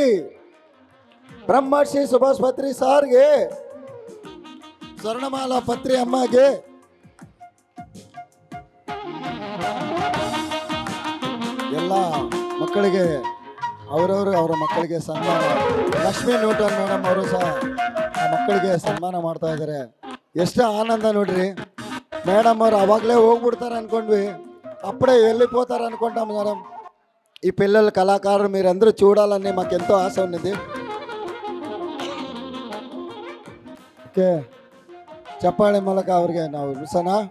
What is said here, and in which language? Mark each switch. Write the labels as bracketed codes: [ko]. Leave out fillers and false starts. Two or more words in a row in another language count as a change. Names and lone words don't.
[kn] ಬ್ರಹ್ಮರ್ಷಿ ಸುಭಾಷ್ ಪತ್ರಿ ಸಾರ್ಗೆ, ಸ್ವರ್ಣಮಾಲಾ ಪತ್ರಿ ಅಮ್ಮಗೆ, ಎಲ್ಲ ಮಕ್ಕಳಿಗೆ ಅವರ ಮಕ್ಕಳಿಗೆ ಸನ್ಮಾನ. ಲಕ್ಷ್ಮೀ ನ್ಯೂಟನ್ ಮೇಡಮ್ ಅವರು ಸಹ ಮಕ್ಕಳಿಗೆ ಸನ್ಮಾನ ಮಾಡ್ತಾ ಇದ್ದಾರೆ. ಎಷ್ಟು ಆನಂದ ನೋಡ್ರಿ. [te] మేడం ಅವ್ರು అవాగలే ಹೋಗ್ಬಿಡ್తారు అనుకోండి, అప్పుడే వెళ్ళిపోతారు అనుకుంటాం మేడం. ఈ పిల్లల కళాకారులు మీరందరూ చూడాలని మాకు ఎంతో ఆశ ఉన్నది. ఓకే, [kn] ಚಪ್ಪಾಳೆ ಮೂಲಕ ಅವ್ರಿಗೆ ನಾವು ಉಳಿಸೋಣ.